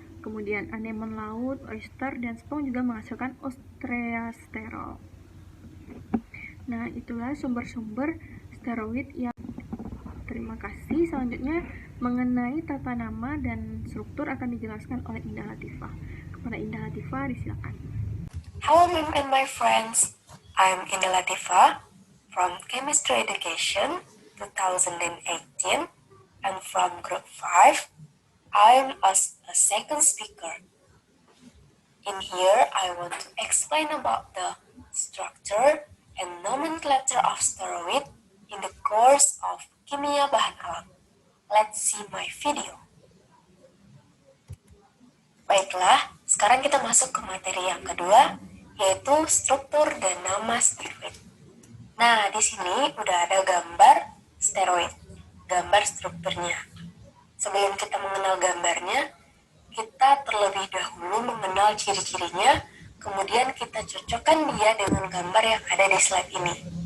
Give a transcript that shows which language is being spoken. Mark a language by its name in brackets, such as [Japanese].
[Indonesian] Kemudian anemon laut, oyster, dan spong juga menghasilkan ostreasterol. Nah, itulah sumber-sumber steroid yang. Terima kasih. Selanjutnya mengenai tata nama dan struktur akan dijelaskan oleh Indah Latifah. Kepada Indah Latifah, disilakan. [English] Hello Mim and my friends, I'm Indah Latifah from Chemistry Education 2018 and from Group 5. I'm a second speaker. In here, I want to explain about the structure and nomenclature of steroid in the course of Kimia Bahan Alam. Let's see my video. [Indonesian] Baiklah, sekarang kita masuk ke materi yang kedua, yaitu struktur dan nama steroid. Nah, di sini udah ada gambar steroid, gambar strukturnya. Sebelum kita mengenal gambarnya, kita terlebih dahulu mengenal ciri-cirinya, kemudian kita cocokkan dia dengan gambar yang ada di slide ini.